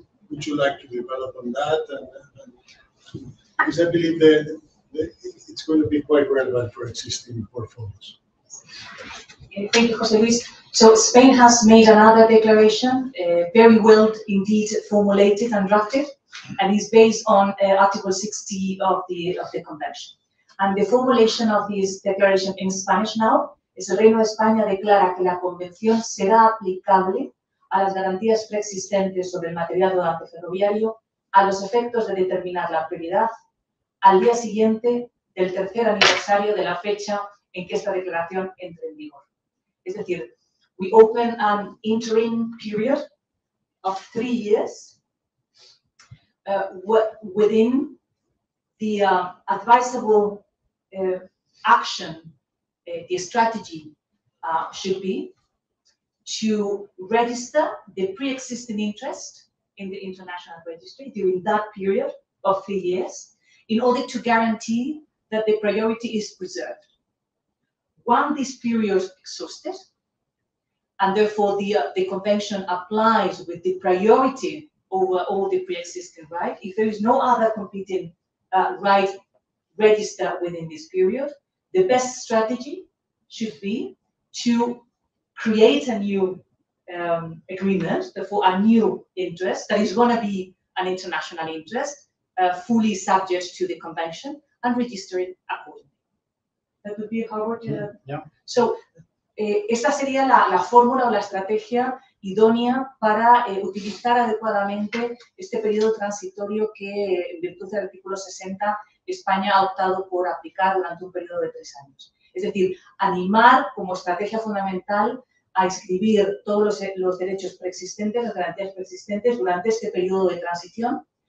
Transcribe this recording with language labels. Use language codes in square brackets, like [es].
[en] Would you like to develop on that? And because I believe that it's going to be quite relevant for existing portfolios. Thank you, José Luis. So Spain has made another declaration, very well indeed formulated and drafted, and is based on Article 60 of the Convention. And the formulation of this declaration in Spanish now is: [es] el Reino de España declara que la Convención será aplicable a las garantías preexistentes sobre el material rodante ferroviario a los efectos de determinar la prioridad al día siguiente del tercer aniversario de la fecha en que esta declaración entre en vigor. Es decir, [en] we open an interim period of 3 years within the advisable action, the strategy should be to register the pre-existing interest in the international registry during that period of 3 years in order to guarantee that the priority is preserved. Once this period is exhausted, and therefore the convention applies with the priority over all the pre-existing right, if there is no other competing right registered within this period, the best strategy should be to create a new agreement, therefore a new interest that is going to be an international interest, fully subject to the convention, and register it accordingly. That would be Howard. Yeah. [es] So, esta sería la fórmula o la estrategia idónea para utilizar adecuadamente este periodo transitorio que, en virtud del artículo 60, España ha optado por aplicar durante un periodo de 3 años. Es decir, animar como estrategia fundamental a inscribir todos los derechos preexistentes, las garantías preexistentes durante este periodo de transición.